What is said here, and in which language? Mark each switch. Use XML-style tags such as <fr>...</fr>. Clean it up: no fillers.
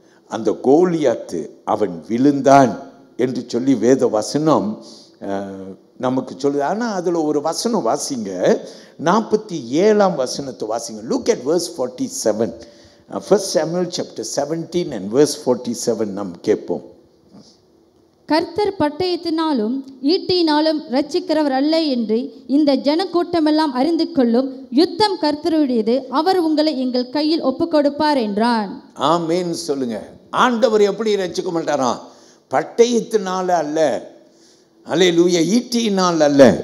<ta>அந்த கோலியாத்து அவன் விழுந்தான் என்று சொல்லி வேத வசனம் நமக்கு சொல்லுது. ஆனால் அதில் ஒரு வசனம் வாசிங்க, 47ஆம் வசனத்தை வாசிங்க.</ta> <en>Look at verse 47. 1 Samuel chapter 17 and verse 47</en> <ta>நாம் கேட்போம். கர்த்தர் பட்டயத்தினாலும் ஈட்டினாலும் ரட்சிக்கிறவர் அல்ல என்று இந்த ஜனக்கூட்டமெல்லாம் அறிந்து கொள்ளும், யுத்தம் கர்த்தருடையது, அவர் உங்களை எங்கள் கையில் ஒப்புக் கொடுப்பார் என்றான். ஆமென் சொல்லுங்க. ஆண்டவர் எப்படி ரட்சிக்க மாட்டாராம்? பட்டயத்தினால அல்ல, அல்லேலூயா, ஈட்டியினால் அல்ல.</ta>